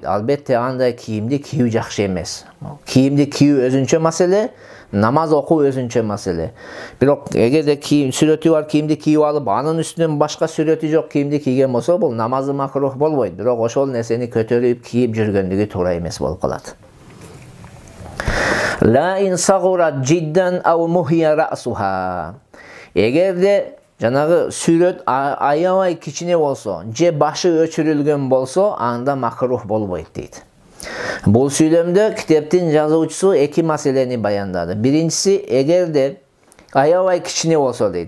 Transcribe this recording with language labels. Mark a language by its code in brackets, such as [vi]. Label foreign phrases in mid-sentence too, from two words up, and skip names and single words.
[ky] Албетте андай кийимди кийүү жакшы эмес. Кийимди кийүү өзүнчө маселе, намаз окуу өзүнчө маселе. Бирок эгерде сүрөтү бар кийимди кийип алып, анын үстүнөн башка сүрөтү жок кийимди кийген болсо, бул намазы макрух болбойт. Бирок ошол нерсени көтөрүп кийип жүргөндүгү туура эмес болуп калат. [ar] لا إن صغرت جدا أو محيت رأسها. [ky] Эгерде жанагы сүрөт аябай кичине болсо, же башы өчүрүлгөн болсо, анда макрух болбойт дейт. Бул сүйлөмдө китептин жазуучусу эки маселени баяндады. Биринчиси, эгерде аябай кичине болсо дейт.